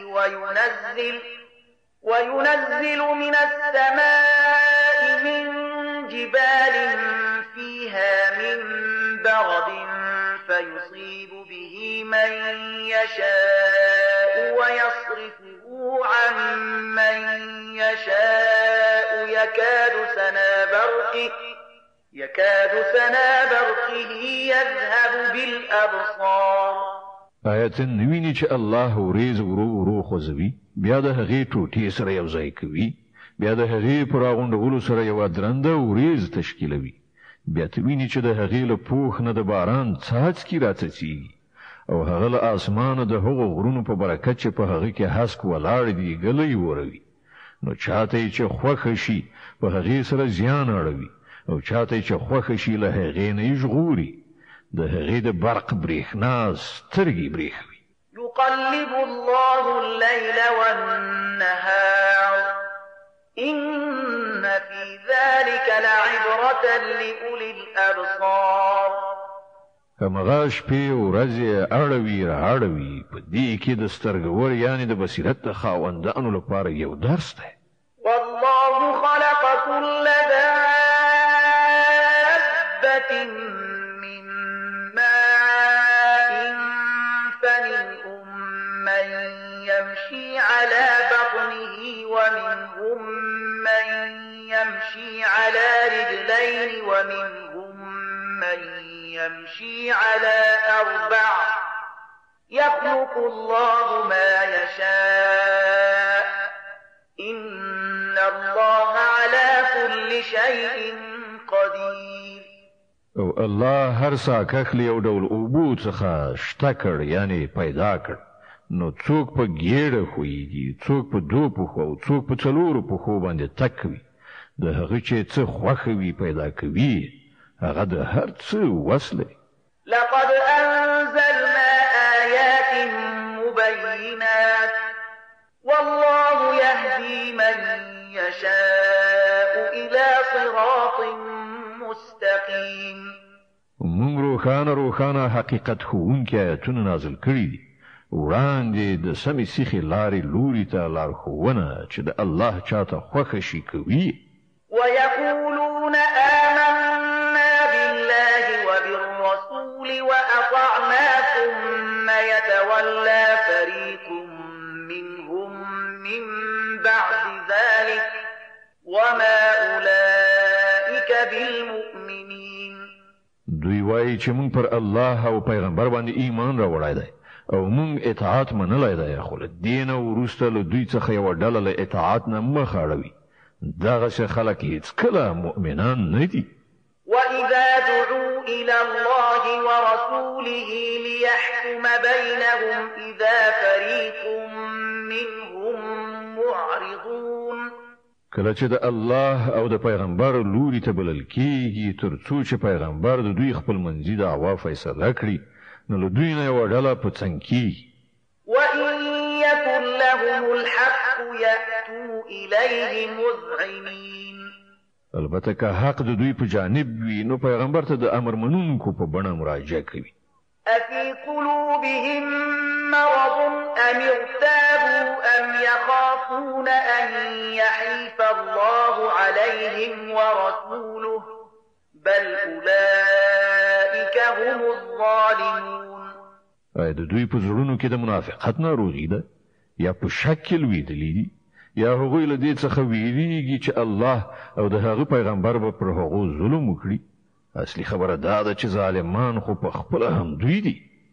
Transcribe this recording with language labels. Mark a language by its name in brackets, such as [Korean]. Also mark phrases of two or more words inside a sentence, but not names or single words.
[Arabic] وينزل من السماء من جبال فيها من برد فيصيب به من يشاء ويصرفه عن من يشاء يكاد سنا برقه يذهب بالأبصار. [Pashto] آیت نویني چې الله وریځ ورو خوځوي بیا د هغې ټوټې سره یو ځای کوي بیا د هغې پر راغونډولو سره یوه درنده وریځ تشکیلوي بیا ته ویني چې د هغې له پوښ نه د باران څاڅکي راڅڅېږي او هغه له اسمانه د هغو غرونو په برکت چې په هغه کې هسک ولاړ دي ګلی وروي نو چاته چې خوښ شي په هغې سره زیان اړوي او چاته چې خوښ شي له هغې نه ژغوري د هغې د برق برېښنا سترګې برېښوي. [Arabic] يقلب الله الليل والنهار إن في ذلك لعبرة لأولي الأبصار. [Pashto] همغه شپې ورځې اړوي را اړوي په دې کې د سترګور یعنی د بصیرت د خاوندانو لپاره یو درس دی. [Arabic] والله خلق كل دابة من ماء فمنهم من يمشي على بطنه ومنهم من يمشي على رجلين ومنهم من يمشي على أربع يخلق الله ما يشاء إن الله على كل شيء قدير. [Pashto] او الله هر ساکخ له یو ډول اوبو څخه شته کړ یعنی پیدا کړ. نو څوک په ګیړه خوېږي څوک په دوه پښو او څوک په څلورو پښو باندې تک وي. د هغه چې څه خوښ وي پیدا کوي هغه د هر څه وس لري. [Arabic] لقد أنزلنا آيات مبينات والله يهدي من يشاء إلى صراط مستقيم. [Pashto] موږ روښانه حقیقت ښوونکي آیتونه نازل کړي دي. وړاندې د سمې سیخې لارې لوري ته لارښوونه چې د الله چاته خوښه شي کوي. [Arabic] ويقولون آمنا بالله وبالرسول وأطعنا ثم يتولى فريق منهم من بعد ذلك وما أولئك بالمؤمنين. [Pashto] دوی وایي چې موږ پر الله او پیغمبر باندې ایمان راوړی دی او موږ اطاعت منلی دی خو له دې نه وروسته له دوی څخه یوه ډله له اطاعت نه مخ اړوي. دغسې خلک هېڅکله مؤمنان نه دي. [Arabic] وإذا دعوا إلى الله ورسوله ليحكم بينهم إذا فريق منهم معرضون. [Pashto] کله چې د الله او د پیغمبر لوري ته بلل کېږي تر څو چې پیغمبر د دوی خپل منځي دعوا فیصله کړي نو له دوی نه یوه ډله په څنګ کېږي. [Arabic] وإن يكن لهم الحق يأتوا إليه مذعنين. [Pashto] البته که حق د دوی په جانب وي نو پیغمبر ته د امر منونکو په بڼه مراجعه کوي. [Arabic] أفي قلوبهم مرض أم ارتابوا أم يخافون أن يحيف الله عليهم ورسوله بل أولئك هم الظالمون. [Pashto] د دوی په زړونو کې د منافقت ناروغي ده یا په شک کې لوېدلي دي یا هغوی له دې څخه ویریږي چې الله او د هغه پیغمبر به پر هغو ظلم وکړي. اصلي خبره دا ده چې ظالمان خو په خپله هم دوی دي.